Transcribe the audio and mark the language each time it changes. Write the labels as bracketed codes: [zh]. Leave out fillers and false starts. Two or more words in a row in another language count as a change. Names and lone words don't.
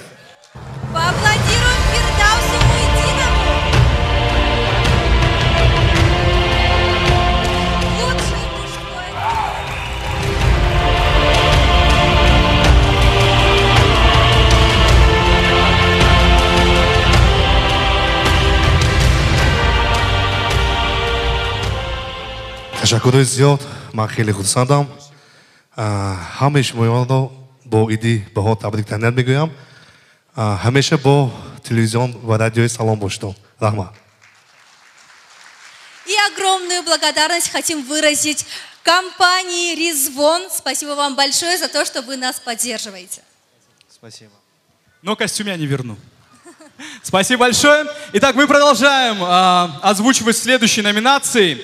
[ru] Поаплодируем Фирдавсу Мухиддинову. Лучшее мужское [tg] تشکر زیاد من خیلی خودسندم همه شما رو با ایدی به تبریک تهنیت میگویم همیشه با تلویزیون و رادیوی سلام باشید رحمت. [ru] И огромную благодарность хотим выразить компании «Ризвон». Спасибо вам большое за то, что вы нас поддерживаете. Спасибо. Но костюм я не верну. Спасибо большое. Итак, мы продолжаем озвучивать следующие номинации.